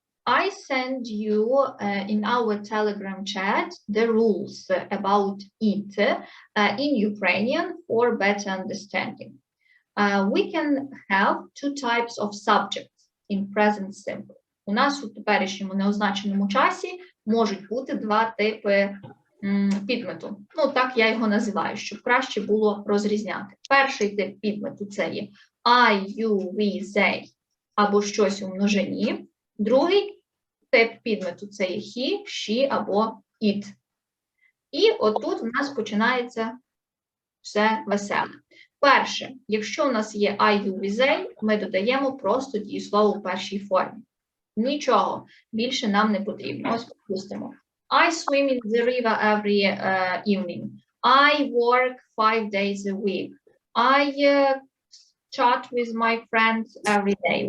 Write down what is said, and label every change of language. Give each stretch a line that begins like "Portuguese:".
English: I send you in our Telegram chat the rules about it in Ukrainian for better understanding. We can have two types of subjects in present simple.
Ukrainian: У нас у теперішньому неозначеному часі можуть бути два типи підмету. Ну, так я його називаю, щоб краще було розрізняти. Перший тип підмету – це є I, you, we, they, або щось у множині. Другий тип підмету – це є he, she або it. І отут в нас починається все веселе. Перше, якщо у нас є I, you, we, they, ми додаємо просто дієслово в першій формі. Нічого більше нам не потрібно. Ось припустимо.
English: I swim in the river every evening. I work 5 days a week. I chat with my friends every day.